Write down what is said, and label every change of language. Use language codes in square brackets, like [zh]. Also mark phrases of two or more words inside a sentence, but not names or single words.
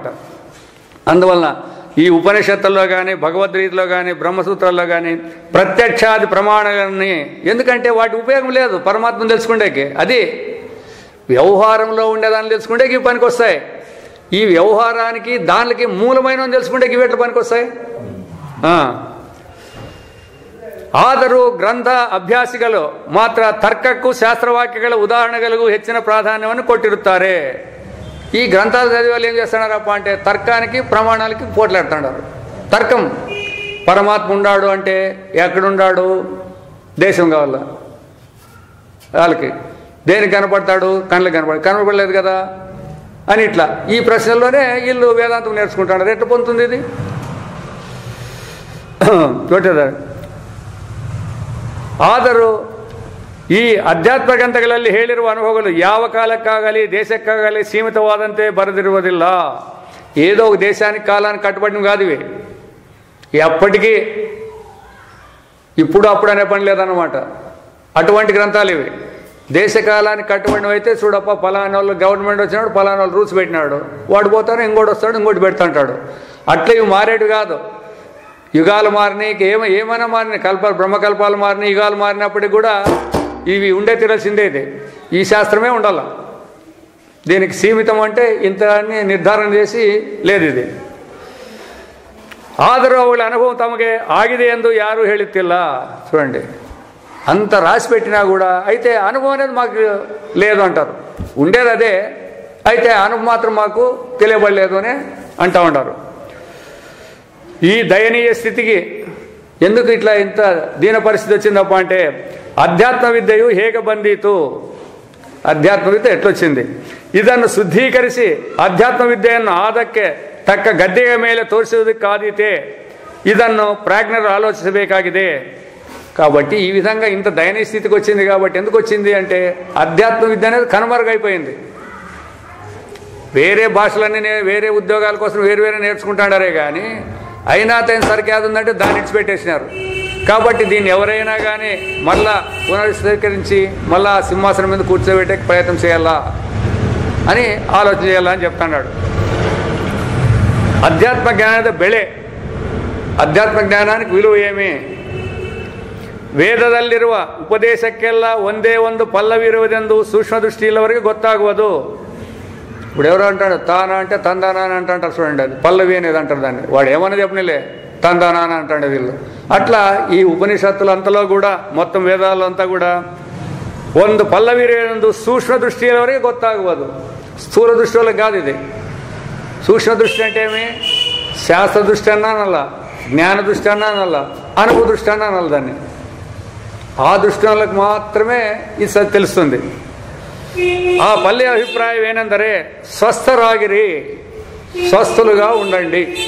[te] అందువలన ఈ ఉపనిషత్తుల్లో కానీ, భగవద్గీతలో కానీ, బ్రహ్మసూత్రాల్లో కానీ ప్రత్యక్షాది ప్రమాణాలన్నీ, ఎందుకంటే వాటి ఉపయోగం లేదు పరమాత్మను తెలుసుకుండేకి. అది వ్యవహారంలో ఉండేదాన్ని తెలుసుకుంటేకి ఇవి పనికి వస్తాయి. ఈ వ్యవహారానికి దానికి మూలమైన తెలుసుకుంటేకి ఇవి ఎట్లా పనికి వస్తాయి. [kn] ಆದರೂ ಗ್ರಂಥ ಅಭ್ಯಾಸಿಗಳು ಮಾತ್ರ ತರ್ಕಕ್ಕೂ ಶಾಸ್ತ್ರವಾಕ್ಯಗಳ ಉದಾಹರಣೆಗಳಿಗೂ ಹೆಚ್ಚಿನ ಪ್ರಾಧಾನ್ಯವನ್ನು ಕೊಟ್ಟಿರುತ್ತಾರೆ. [te] ఈ గ్రంథాలు చదివే వాళ్ళు ఏం చేస్తున్నారప్ప అంటే తర్కానికి ప్రమాణాలకి పోట్లాడుతున్నారు. తర్కం పరమాత్మ ఉన్నాడు అంటే ఎక్కడున్నాడు, దేశం కావాలా వాళ్ళకి, దేనికి కనపడతాడు, కళ్ళకి కనపడలేదు కదా అని ఇట్లా ఈ ప్రశ్నల్లోనే వీళ్ళు వేదాంతం నేర్చుకుంటున్నారు. ఎట్లా పొందుతుంది ఇది? [kn] ಆದರೂ ಈ ಅಧ್ಯಾತ್ಮ ಗ್ರಂಥಗಳಲ್ಲಿ ಹೇಳಿರುವ ಅನುಭವಗಳು ಯಾವ ಕಾಲಕ್ಕಾಗಲಿ ದೇಶಕ್ಕಾಗಲಿ ಸೀಮಿತವಾದಂತೆ ಬರೆದಿರುವುದಿಲ್ಲ. [te] ఏదో ఒక దేశానికి కాలానికి కట్టుబడినవి కాదు ఇవి. ఎప్పటికీ ఇప్పుడు అప్పుడు అనే పని లేదన్నమాట. అటువంటి గ్రంథాలు ఇవి. దేశకాలానికి కట్టుబడినవి అయితే చూడప్ప ఫలానా వాళ్ళు గవర్నమెంట్ వచ్చినాడు, ఫలానా వాళ్ళు రూల్స్ పెట్టినాడు, వాడు పోతాను ఇంకోటి వస్తాడు, ఇంకోటి పెడతాంటాడు. అట్లా ఇవి మారేటివి కాదు. యుగాలు మారినాయి, ఏమైనా మారినాయి, బ్రహ్మకల్పాలు మారినాయి, యుగాలు మారినప్పటికి కూడా ఇవి ఉండే తీరాల్సిందే. ఇది ఈ శాస్త్రమే ఉండాల. దీనికి సీమితం అంటే ఇంత అని నిర్ధారణ చేసి లేదు ఇది. [kn] ಆದರೂ ಅವಳ ಅನುಭವ ತಮಗೆ ಆಗಿದೆ ಎಂದು ಯಾರೂ ಹೇಳುತ್ತಿಲ್ಲ. [te] చూడండి, అంత రాసి పెట్టినా కూడా అయితే అనుభవం అనేది మాకు లేదు అంటారు. ఉండేది అదే, అయితే అనుభవం మాత్రం మాకు తెలియబడలేదు అని అంటూ ఉంటారు. ఈ దయనీయ స్థితికి ఎందుకు ఇట్లా ఇంత దీన పరిస్థితి వచ్చిందప్ప అంటే అధ్యాత్మ విద్యయు [kn] ಹೇಗೆ ಬಂದೀತು, ಅಧ್ಯಾತ್ಮ ವಿದ್ಯೆ ಎಟ್ಲೊಚ್ಚಿಂది, ಇದನ್ನು ಶುದ್ಧೀಕರಿಸಿ ಅಧ್ಯಾತ್ಮ ವಿದ್ಯೆಯನ್ನು ಆದಕ್ಕೆ ತಕ್ಕ ಗದ್ದೆಯ ಮೇಲೆ ತೋರಿಸುವುದಕ್ಕಾದೀತೆ, ಇದನ್ನು ಪ್ರಾಜ್ಞರು ఆలోచించಬೇಕಾಗಿದೆ. [te] కాబట్టి ఈ విధంగా ఇంత దయనీయ స్థితికి వచ్చింది. కాబట్టి ఎందుకు వచ్చింది అంటే అధ్యాత్మ విద్య అనేది కనుమరుగైపోయింది. వేరే భాషలన్నీ వేరే ఉద్యోగాల కోసం వేరు వేరే నేర్చుకుంటాడారే కానీ అయినా తన సరికి ఏది ఉందంటే దాన్ని ఇచ్చిపెట్టేసినారు. కాబట్టి దీన్ని ఎవరైనా కానీ మళ్ళా పునరుద్ధరించి మళ్ళా సింహాసనం మీద కూర్చోబెట్టే ప్రయత్నం చేయాలా అని ఆలోచన చేయాలా అని చెప్తున్నాడు. [kn] ಅಧ್ಯಾತ್ಮ ಜ್ಞಾನದ ಬೆಳೆ, ಅಧ್ಯಾತ್ಮ ಜ್ಞಾನಕ್ಕೆ [te] విలువ ఏమి? [kn] ವೇದದಲ್ಲಿರುವ ಉಪದೇಶಕ್ಕೆಲ್ಲ ಒಂದೇ ಒಂದು ಪಲ್ಲವಿ ಇರುವುದೆಂದು ಸೂಕ್ಷ್ಮ ದೃಷ್ಟಿ ಇಲ್ಲವರೆಗೆ ಗೊತ್ತಾಗುವುದು. [te] ఇప్పుడు ఎవరు అంటాడు తానా అంటే తందానా అని అంటారు చూడండి, అది పల్లవి అనేది అంటారు దాన్ని. వాడు ఏమన్నా చెప్పనిలే తందానా అని అంటాడు వీళ్ళు. అట్లా ఈ ఉపనిషత్తులు అంతలో కూడా మొత్తం వేదాలంతా కూడా [kn] ಒಂದು ಪಲ್ಲವಿ ಇರುವುದೆಂದು ಸೂಕ್ಷ್ಮ ದೃಷ್ಟಿ ಇಲ್ಲವರೆಗೆ ಗೊತ್ತಾಗುವುದು. [te] స్థూల దృష్టి వాళ్ళకి కాదు ఇది. సూక్ష్మ దృష్టి అంటే ఏమి? శాస్త్ర దృష్టి అన్నా అనల్లా, జ్ఞాన దృష్టి అన్నా అనల్లా, అనుభవ దృష్టి అన్నా అనాలి దాన్ని. ఆ దృష్టి వాళ్ళకి మాత్రమే ఇది తెలుస్తుంది. [kn] ಆ ಪಲ್ಲೆ ಅಭಿಪ್ರಾಯಂ ಏನಂದರೆ ಸ್ವಸ್ಥರಾಗಿರಿ, [te] స్వస్థలుగా ఉండండి.